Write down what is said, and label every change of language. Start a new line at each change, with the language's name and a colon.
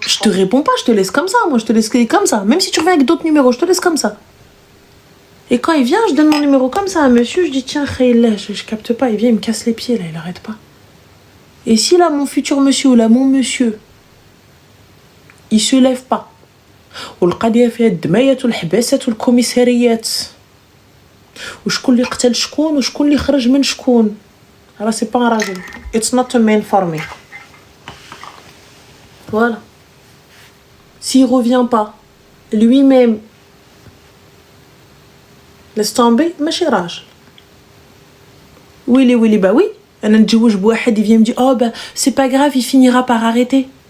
French: Je te réponds pas, je te laisse comme ça. Moi, je te laisse comme ça. Même si tu reviens avec d'autres numéros, je te laisse comme ça. Et quand il vient, je donne mon numéro comme ça à un monsieur. Je dis, tiens, Khayla, je capte pas. Il vient, il me casse les pieds, là, il arrête pas. Et si là, mon futur monsieur ou là, mon monsieur, il se lève pas.
Arabic: والقضيه فيها الدمايات والحباسات والكوميساريات وشكون اللي قتل شكون وشكون اللي خرج من شكون راه سي با راجل
English: it's not a man for me.
French: Voilà. S'il revient pas lui-même, laisse tomber,
Arabic: ماشي راجل.
French: ويلي bah oui,
Arabic: انا نتزوج بواحد,
French: il vient me dire oh bah c'est pas grave, il finira par arrêter.